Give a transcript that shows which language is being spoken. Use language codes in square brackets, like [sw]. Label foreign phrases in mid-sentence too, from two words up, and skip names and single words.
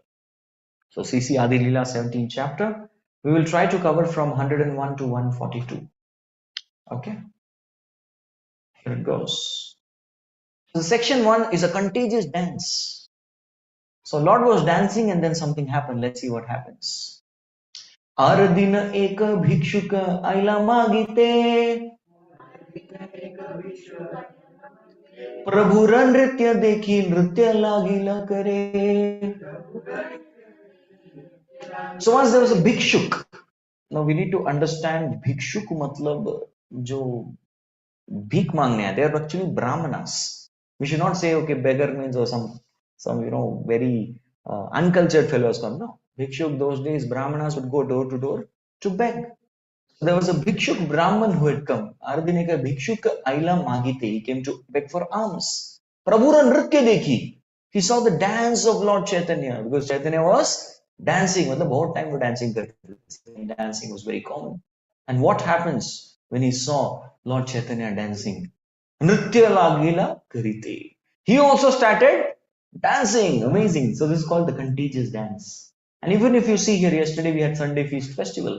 [en] So CC Adi Lila 17th chapter. We will try to cover from 101 to 142. Okay. Here it goes. So section 1 is a contagious dance. So Lord was dancing and then something happened. Let's see what happens. [bn] একদিন এক ভিক্ষুক আইলা মাগিতে প্রভুর নৃত্য দেখি নৃত্য লাগিলা করে. [en] So once there was a bhikshuk. Now we need to understand bhikshuk [hi] मतलब जो भीख मांगने है. [en] They are actually brahmanas. We should not say okay beggar means or some very uncultured fellows come. No, bhikshuk those days brahmanas would go door to door to beg. There was a bhikshuk brahman who had come. [bn] একদিন এক ভিক্ষুক আইলা মাগিতে. [en] He came to beg for alms. [bn] প্রভুর নৃত্য দেখি. [en] He saw the dance of Lord Chaitanya because Chaitanya was dancing. [hi] मतलब बहुत [en] time for dancing. Dancing was very common. And what happens when he saw Lord Chaitanya dancing? [bn] নৃত্য লাগিলা করিতে. [en] He also started dancing. Amazing. So this is called the contagious dance. And even if you see here, yesterday we had Sunday Feast Festival.